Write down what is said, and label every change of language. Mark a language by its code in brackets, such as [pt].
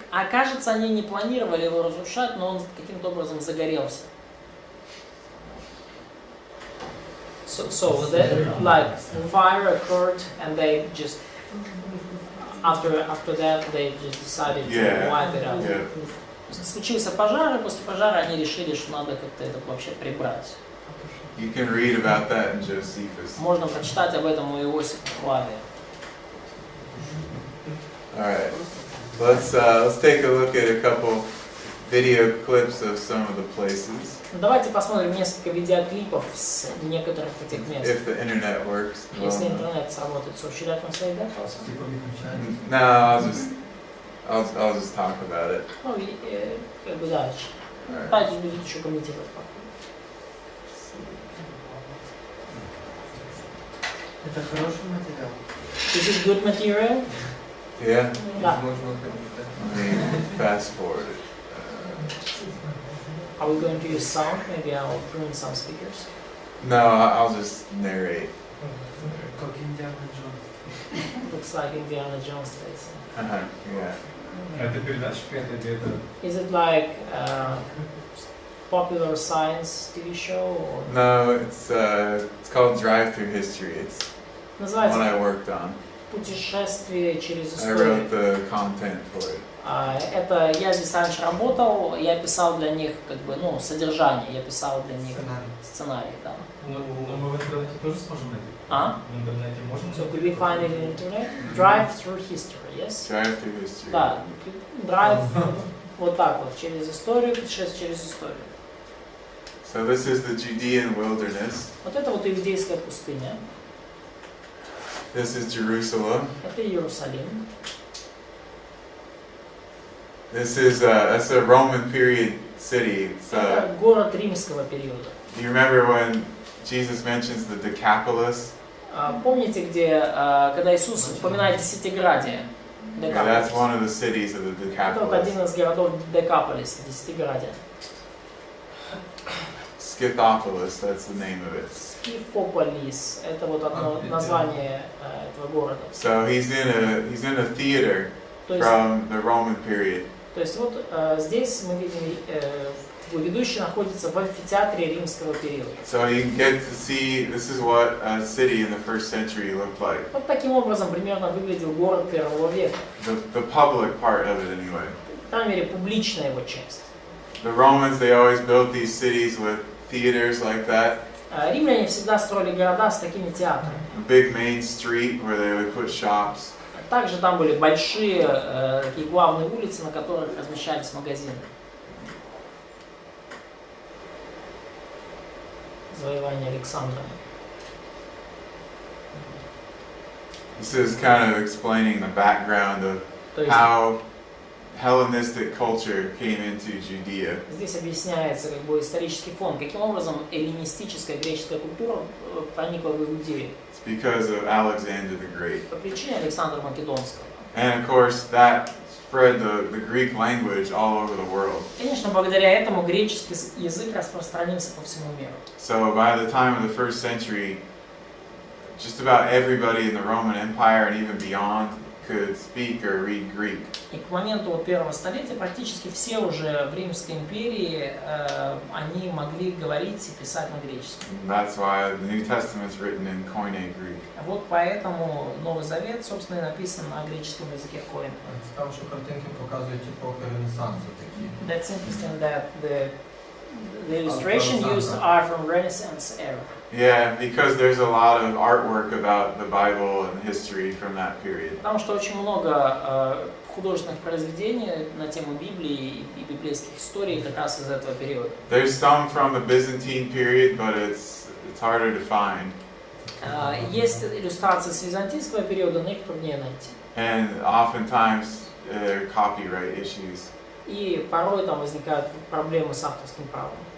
[ru] Кажется, они не планировали его разрушать, но он каким-то образом загорелся. [en] So that, like, fire occurred, and they just after that they just decided to wipe it out. Yeah. [ru] Случился пожар, и после пожара они решили, что надо как-то это вообще прибрать. [en] You can read about that in Josephus. [ru] Можно прочитать об этом у Иосифа Флавия. [en] All right, let's take a look at a couple video clips of some of the places. [ru] Давайте посмотрим несколько видеоклипов с некоторых этих мест. [en] If the internet works. [ru] Если интернет сработает. [en] So should I translate that also? No, I'll just talk about it. [ru] Ну, как бы дальше. [en] All right. [ru] Тайтус будет еще комментировать. Это хороший материал. [en] Is it good material? Yeah. [ru] Да. Можно ходити. [en] Let me fast forward it. Are we going to use sound? Maybe I'll print some speakers. No, I'll just narrate. [ru] Как Индиана Джонс. [en] Looks like Indiana Jones plays. Yeah. [ru] Это передача какая-то или это? [en] Is it like popular science TV show? Or... No, it's called Drive Through History. It's what [ru] Называется [en] I worked on. [ru] «Путешествие через [en] I [ru] историю». [en] wrote the content for it. [ru] Это я здесь раньше работал, я писал для них как бы, ну, содержание, я писал для них сценарий, да. Но мы в интернете тоже сможем найти? В интернете можем? [en] So could we find it in internet? Drive through history, yes? Drive Through History. [ru] Да, drive вот так вот, через историю, путешествие через историю. [en] So this is the Judean wilderness. [ru] Вот это вот иудейская пустыня, [en] This is Jerusalem. [ru] это Иерусалим. [en] This is that's a Roman period city. It's [ru] Это город римского периода. [en] do you remember when Jesus mentions the Decapolis? [ru] Помните, где, когда Иисус упоминает Десятиградие? [en] Yeah, that's one of the cities of the [ru] Это вот один [en] Decapolis. [ru] из городов Декаполис, Десятиградия. [en] Scythopolis, that's the name of it. [ru] Скифополис, это вот одно название этого города. [en] So he's in a theater [ru] То есть, [en] from the Roman period. [ru] то есть вот здесь мы видим, ведущий находится в амфитеатре римского периода. [en] So you can get to see this is what a city in the first century looked like. [ru] Вот таким образом примерно выглядел город первого века. [en] The public part of it anyway. [ru] По крайней мере, публичная его часть. [en] The Romans, they always built these cities with theaters like that. [ru] Римляне всегда строили города с такими театрами. [en] A big main street where they would put shops. [ru] Также там были большие такие главные улицы, на которых размещались магазины. Завоевание Александра. [en] This is kind of explaining the background of [ru] То есть [en] how Hellenistic culture came into Judea. [ru] здесь объясняется как бы исторический фон, каким образом эллинистическая греческая культура проникла в Иудею. [en] It's because of Alexander the Great. [ru] По причине Александра Македонского. [en] And of course, that spread the Greek language all over the world. [ru] Конечно, благодаря этому греческий язык распространился по всему миру. [en] So by the time of the first century, just about everybody in the Roman Empire and even beyond could speak or read Greek. [ru] И к моменту вот первого столетия практически все уже в Римской империи они могли говорить и писать на греческом. [en] And that's why the New Testament is written in Koine Greek. [ru] Вот поэтому Новый Завет, собственно, и написан на греческом языке коин. [uk] Цікаво, що картинки показують епохи Ренесансу такі. [en] That's interesting that the illustration used are from Renaissance era. Yeah, because there's a lot of artwork about the Bible and history from that period. [ru] Потому что очень много художественных произведений на тему Библии и библейских историй как раз из этого периода. [en] There's some from the Byzantine period, but it's harder to find. [ru] Есть иллюстрации с византийского периода, но их труднее найти. [en] And oftentimes there are copyright issues. [ru] И порой там возникают проблемы с авторским правом.